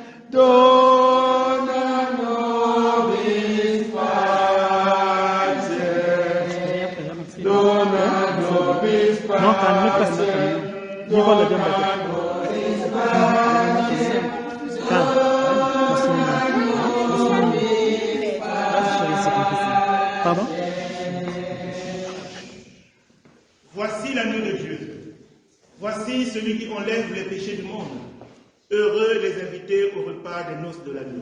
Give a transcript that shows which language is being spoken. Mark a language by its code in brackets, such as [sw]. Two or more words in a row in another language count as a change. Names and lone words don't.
[la] Dona nobis pace, dona nobis pace, dona nobis [fr] Pardon? Voici l'agneau de Dieu. Voici celui qui enlève les péchés du monde. Heureux les invités au repas des noces de l'agneau.